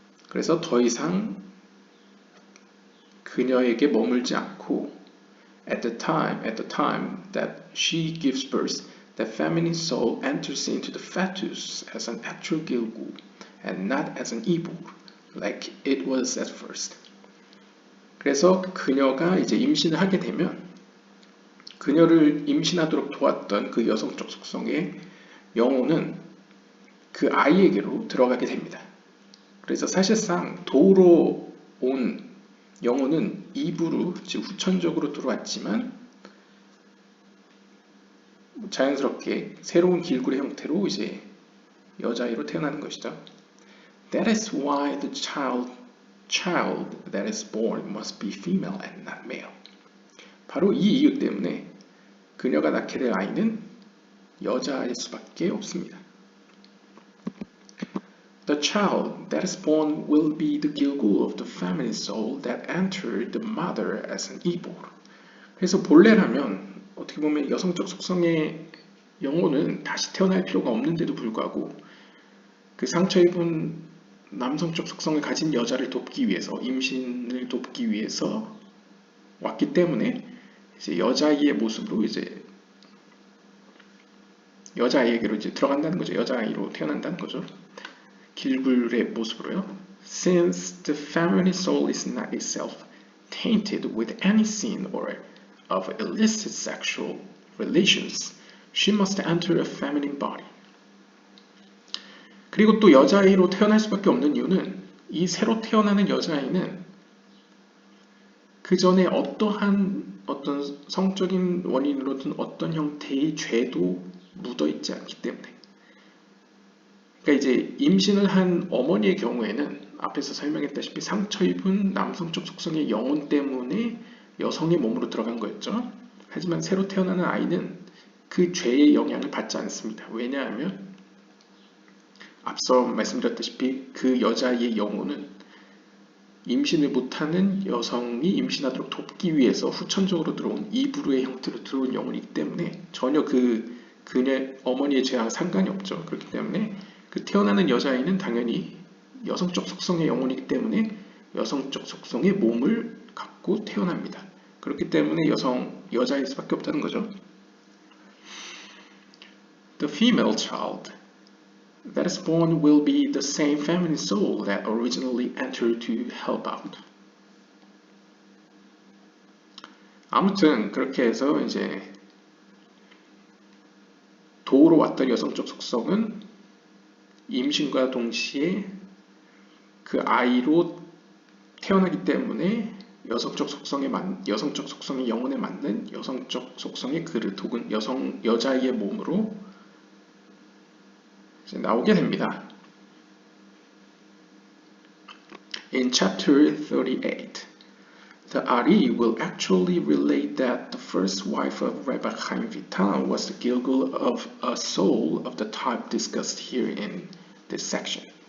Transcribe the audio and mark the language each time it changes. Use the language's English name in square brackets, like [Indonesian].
[Korean] 그래서 더 이상 그녀에게 머물지 않고 [English] at the time that she gives birth, the feminine soul enters into the fetus as an actual gilgul and not as an evil, like it was at first. [Korean] 그래서 그녀가 이제 임신을 하게 되면 그녀를 임신하도록 도왔던 그 여성적 속성의 영혼은 그 아이에게로 들어가게 됩니다. 그래서 사실상 도로 온 영혼은 입으로 즉 후천적으로 들어왔지만 자연스럽게 새로운 길굴의 형태로 이제 여자아이로 태어나는 것이죠. [English] That is why the child that is born must be female and not male. [Korean] 바로 이 이유 때문에 그녀가 낳게 될 아이는 여자아이일 수밖에 없습니다. [English] The child that is born will be the gilgul of the feminine soul that entered the mother as an evil. [Korean] 그래서 본래라면 어떻게 보면 여성적 속성의 영혼은 다시 태어날 필요가 없는데도 불구하고 그 상처 입은 남성적 속성을 가진 여자를 돕기 위해서, 임신을 돕기 위해서 왔기 때문에 이제 여자아이의 모습으로 이제 여자아이에게로 이제 들어간다는 거죠. 여자아이로 태어난다는 거죠. 길굴의 모습으로요. [English] Since the feminine soul is not itself tainted with any sin or of illicit sexual relations, she must enter a feminine body. [Korean] 그리고 또 여자아이로 태어날 수밖에 없는 이유는 이 새로 태어나는 여자아이는 그 전에 어떠한 어떤 성적인 원인으로든 어떤 형태의 죄도 묻어있지 않기 때문에. 그러니까 이제 임신을 한 어머니의 경우에는 앞에서 설명했다시피 상처 입은 남성적 속성의 영혼 때문에 여성의 몸으로 들어간 거였죠. 하지만 새로 태어나는 아이는 그 죄의 영향을 받지 않습니다. 왜냐하면 앞서 말씀드렸다시피 그 여자의 영혼은 임신을 못하는 여성이 임신하도록 돕기 위해서 후천적으로 들어온 이브루의 형태로 들어온 영혼이기 때문에 전혀 그녀 어머니의 죄와 상관이 없죠. 그렇기 때문에 그 태어나는 여자아이는 당연히 여성적 속성의 영혼이기 때문에 여성적 속성의 몸을 갖고 태어납니다. 그렇기 때문에 여자일 수밖에 없다는 거죠. [English] The female child that is born will be the same feminine soul that originally entered to help out. [Korean] 아무튼 그렇게 해서 이제 도우러 왔던 여성적 속성은 임신과 동시에 그 아이로 태어나기 때문에 여성적 속성의 영혼에 맞는 여성적 속성의 그릇 혹은 여자아이의 몸으로 이제 나오게 됩니다. [English] In chapter 38, the Ari will actually relate that the first wife of Rabbi Chaim Vital was the Gilgul of a soul of the type discussed here in this section.